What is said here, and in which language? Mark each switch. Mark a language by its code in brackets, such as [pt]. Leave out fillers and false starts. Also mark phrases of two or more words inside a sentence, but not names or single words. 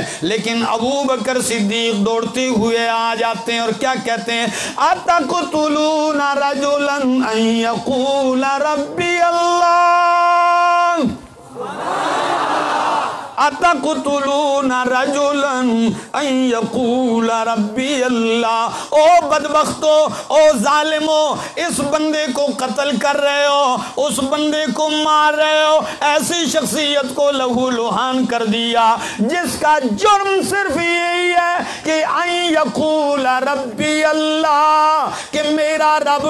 [ur] لیکن ابو بکر صدیق دوڑتے ہوئے آ جاتے ہیں اور کیا کہتے ہیں؟ [ar] اتقتلون رجلا ان یقول ربی اللہ، اتقتلون رجلا ان یقول ربی اللہ، [ur] او بدبختو، او ظالمو، اس بندے کو قتل کر رہے ہو، اس بندے کو مار رہے ہو، ایسی شخصیت کو لہو لہان کر دیا جس کا جرم صرف یہی ہے کہ [ar] ان یقول ربی اللہ، [ur] کہ میرا رب